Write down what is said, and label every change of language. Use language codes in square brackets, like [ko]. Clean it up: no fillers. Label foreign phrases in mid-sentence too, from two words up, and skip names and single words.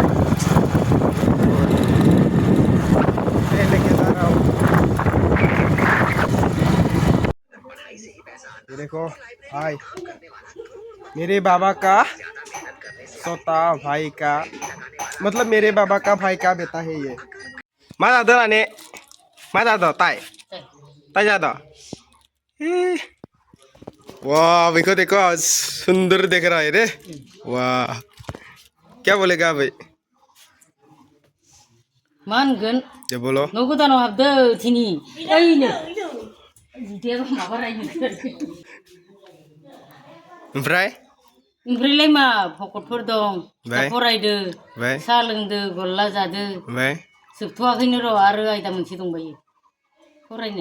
[hi] मैं लेके जा रहा हूँ ये देखो हाय मेरे बाबा का सोता भाई का मतलब मेरे बाबा का भाई का बेटा है ये माँ दादा ने माँ दादा ताई ताई दादा वाह देखो देखो सुंदर देख रहा है रे वाह क्या बोलेगा भाई [brx] मानगोन [hi] जो बोलो [brx] न' गोदानाव हाबदो दिनै ओइनो जितियाबो माबा रायनो ओमफ्राय ओमफ्रायलाय मा भकतफोर दं ओमफ्राय? फरायदो ओमफ्राय? साहा लोंदो गल्ला जादो ओमफ्राय जोबथ'वाखैनो र' आरो आयदा मोनसे दंबायो फरायनो